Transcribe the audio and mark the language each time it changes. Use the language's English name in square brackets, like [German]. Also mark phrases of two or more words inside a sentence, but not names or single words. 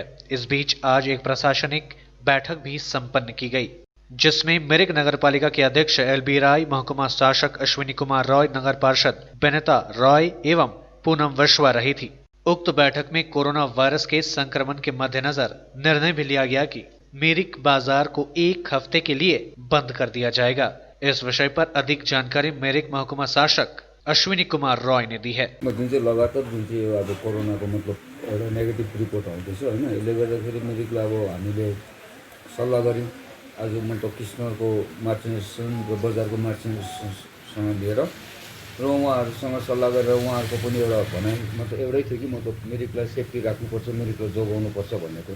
[Hindi] इस बीच आज एक प्रशासनिक बैठक भी संपन्न की गई, जिसमें मिरिक नगर पालिका के अध्यक्ष एलबी राय, महकुमा शासक अश्विनी कुमार रॉय, नगर पार्षद बेनेता रॉय एवं पूनम विश्वा रही थी। उक्त बैठक में कोरोना वायरस के संक्रमण के मद्देनजर निर्णय भी लिया गया कि मिरिक बाजार को 1 हफ्ते के लिए बंद कर दिया जाएगा। इस विषय पर अधिक जानकारी मिरिक महकुमा शासक अश्विनी कुमार रॉय ने दी है। [Nepali] जुन चाहिँ लगातार जुन चाहिँ अब कोरोनाको मतलब एउटा [English] negative report [Nepali] आउँदैछ होइन, यसले गर्दाखेरि मिरिकलाई अब हामीले सल्लाह गऱ्यौँ। आज मतलब कृष्णको मार्चेन्ससँग र बजारको मार्चेन्ससँग लिएर र उहाँहरूसँग सल्लाह गरेर उहाँहरूको पनि एउटा भनाइ मतलब एउटै थियो कि मतलब मिरिकलाई सेफ्टी राख्नुपर्छ, मिरिकलाई जोगाउनुपर्छ भन्ने कुरो।